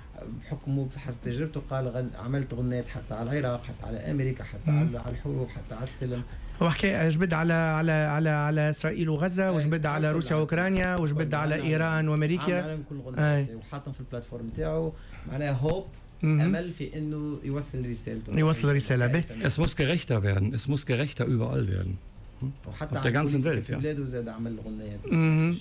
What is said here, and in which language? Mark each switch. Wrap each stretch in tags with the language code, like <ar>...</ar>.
<ar>بحكمه بحسب تجربته قال عملت غنيات حتى على العراق حتى على أمريكا حتى على الحروب حتى على السلم. وحكي جبد على على على على إسرائيل وغزة وجبد على روسيا وأوكرانيا وجبد على إيران وأمريكا. عم كل غنيات وحاطهم في البلاتفورم تاعه معناه هوب. أمل في إنه يوصل رسالته. يوصل رسالة به.</ar> <de>Es muss gerechter werden. Es muss gerechter überall werden.</de> <ar>وحتى على</ar> <de>ganzen Welt.</de> <ar>في بلاده زاد عمل الغنيات.</ar>